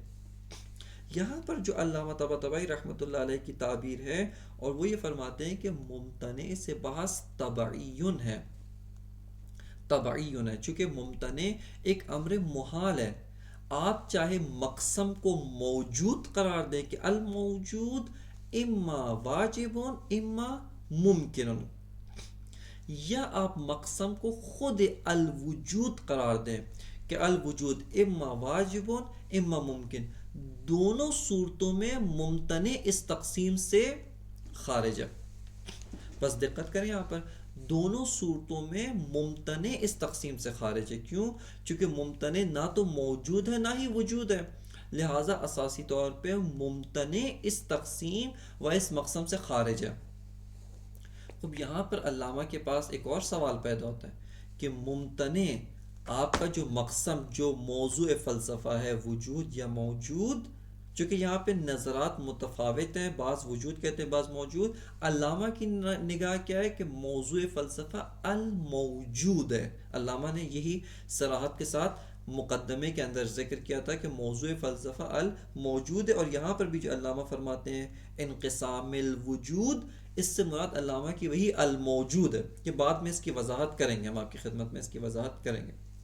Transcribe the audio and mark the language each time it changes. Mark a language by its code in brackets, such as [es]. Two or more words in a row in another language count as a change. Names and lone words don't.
[ur] یہاں پر جو علامہ طباطبائی رحمۃ اللہ علیہ کی تعبیر ہے، اور وہ یہ فرماتے ہیں کہ ممتنع سے بحث طبعیٌ ہے، طبعیٌ ہے، چونکہ ممتنع ایک امر محال ہے۔ آپ چاہے مقسم کو موجود قرار دیں کہ [ar] الموجود اما واجب اما ممکن، [ur] یا آپ مقسم کو خود الوجود قرار دیں کہ [ar] الوجود اما واجب اما ممکن، [ur] دونوں صورتوں میں ممتنع اس تقسیم سے خارج ہے۔ بس دقت کریں یہاں پر، دونوں صورتوں میں ممتنع اس تقسیم سے خارج ہے۔ کیوں؟ چونکہ ممتنع نہ تو موجود ہے نہ ہی وجود ہے، لہٰذا اساسی طور پہ ممتنع اس تقسیم و اس مقسم سے خارج ہے۔ اب یہاں پر علامہ کے پاس ایک اور سوال پیدا ہوتا ہے کہ ممتنع آپ کا جو مقسم، جو موضوع فلسفہ ہے وجود یا موجود، چونکہ یہاں پہ نظرات متفاوت ہیں، بعض وجود کہتے ہیں بعض موجود، علامہ کی نگاہ کیا ہے کہ موضوع فلسفہ الموجود ہے۔ علامہ نے یہی صراحت کے ساتھ مقدمے کے اندر ذکر کیا تھا کہ موضوع فلسفہ الموجود ہے، اور یہاں پر بھی جو علامہ فرماتے ہیں [ar] انقسام الوجود، [ur] اس سے مراد علامہ کی وہی الموجود ہے، کہ بعد میں اس کی وضاحت کریں گے، ہم آپ کی خدمت میں اس کی وضاحت کریں گے۔